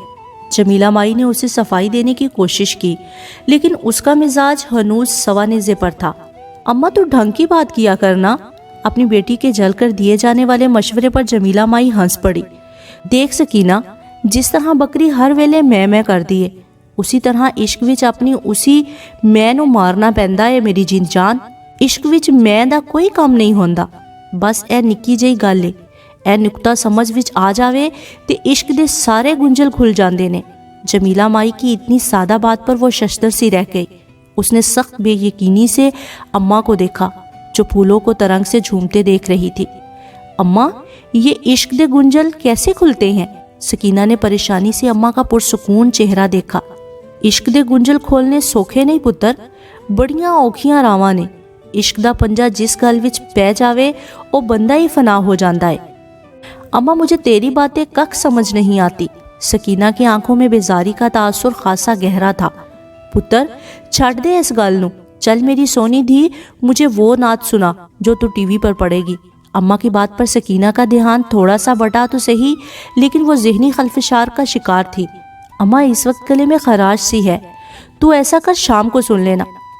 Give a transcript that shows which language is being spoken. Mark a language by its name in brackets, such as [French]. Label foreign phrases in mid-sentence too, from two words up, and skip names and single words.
[Urdu] جمیلہ مائی نے اسے صفائی دینے کی کوشش کی، لیکن اس کا مزاج ہنوز سوا نیزے پر تھا۔ اماں تو ڈھنگ کی بات کیا کرنا، اپنی بیٹی کے جل کر دیے جانے والے مشورے پر جمیلہ مائی ہنس پڑی۔ [Punjabi] دیکھ سکینہ، جس طرح بکری ہر ویلے میں کر دیے، اسی طرح عشق وچ اپنی اسی میں نو مارنا پیندا ہے میری جان۔ عشق وچ میں دا کوئی کام نہیں ہوندا، بس اے نکی جئی گل ہے، اے نقطہ سمجھ وچ آ جاوے تے عشق دے سارے گنجل کھل جاندے نے۔ [Urdu] جمیلہ مائی کی اتنی سادہ بات پر وہ ششدر سی رہ گئی۔ اس نے سخت بے یقینی سے اماں کو دیکھا جو پھولوں کو ترنگ سے جھومتے دیکھ رہی تھی۔ اماں، یہ [Punjabi] عشق دے گنجل [Urdu] کیسے کھلتے ہیں؟ سکینہ نے پریشانی سے اماں کا پرسکون چہرہ دیکھا۔ [Punjabi] عشق دے گنجل کھولنے سوکھے نہیں پتر، بڑیاں اوکھیاں راواں نے۔ عشق دا پنجا جس گل وچ پہ جاوے او بندہ ہی فنا ہو جاندا ہے۔ [Urdu] اماں، مجھے تیری باتیں کک سمجھ نہیں آتی۔ سکینہ کی آنکھوں میں بیزاری کا تاثر خاصا گہرا تھا۔ [Punjabi] پتر، چھڈ دے اس گل نو، چل میری سونی دھی، [Urdu] مجھے وہ نعت سنا جو تو ٹی وی پر پڑے گی۔ اماں کی بات پر سکینہ کا دھیان تھوڑا سا بٹا تو صحیح، لیکن وہ ذہنی خلفشار کا شکار تھی۔ اماں، اس وقت گلے میں خراش سی ہے، تو ایسا کر شام کو سن لینا۔